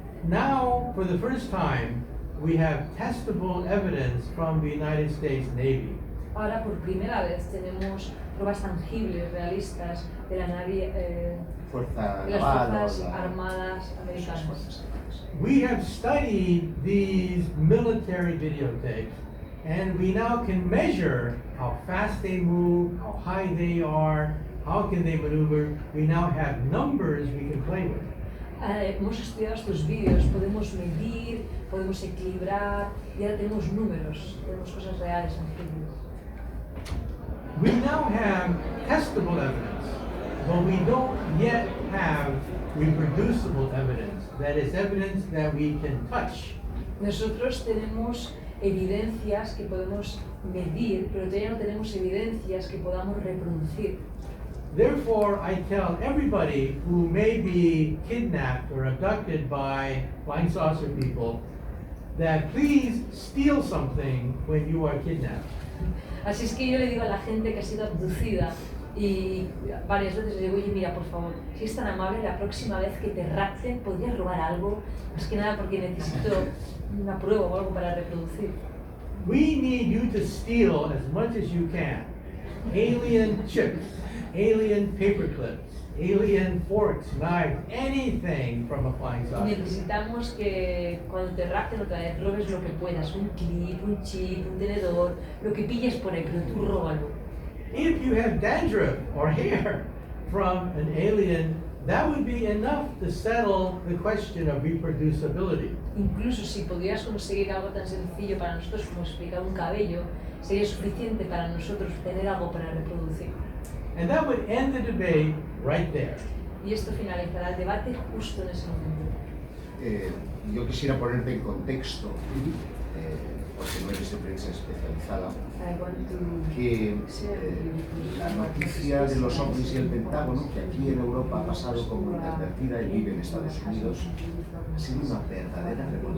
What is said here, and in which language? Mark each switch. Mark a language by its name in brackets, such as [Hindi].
[English] Now, for the first time, we have testable evidence from the United States Navy. [Spanish] Ahora por primera vez tenemos pruebas tangibles, realistas de la nave, Fuerza de las naval, fuerzas o la- armadas americanas. [English] We have studied these military videotapes, and we now can measure how fast they move, how high they are, how can they maneuver. We now have numbers we can play with. [Spanish] Hemos estudiado estos vídeos, podemos medir, podemos equilibrar y ahora tenemos números, tenemos cosas reales, tangibles. [English] We now have testable evidence, but we don't yet have reproducible evidence. That is evidence that we can touch. [Spanish] Nosotros tenemos evidencias que podemos medir, pero todavía no tenemos evidencias que podamos reproducir. [English] Therefore, I tell everybody who may be kidnapped or abducted by flying saucer people that please steal something when you are kidnapped. [Spanish] Así es que yo le digo a la gente que ha sido abducida y varias veces le digo, oye, mira, por favor, si es tan amable, la próxima vez que te rapten, ¿podrías robar algo? Más que nada porque necesito una prueba o algo para reproducir. [English] We need you to steal as much as you can. Alien chips, alien paper clips, alien forks, knives, anything from a flying saucer. [Spanish] Necesitamos que cuando te rapten otra vez robes lo que puedas, un clip, un chip, un tenedor, lo que pilles por ahí, pero tú róbalo. [English] If you have dandruff or hair from an alien, that would be enough to settle the question of reproducibility. [Spanish] Incluso si pudieras conseguir algo tan sencillo para nosotros como explicar un cabello, sería suficiente para nosotros tener algo para reproducir. [English] And that would end the debate right there. [Spanish] Y esto finalizará el debate justo en ese momento. Yo quisiera ponerte en contexto, porque no eres de prensa especializada, que la noticia de los ovnis y el Pentágono, que aquí en Europa ha pasado como inadvertida y vive en Estados Unidos, ha sido una verdadera revolución.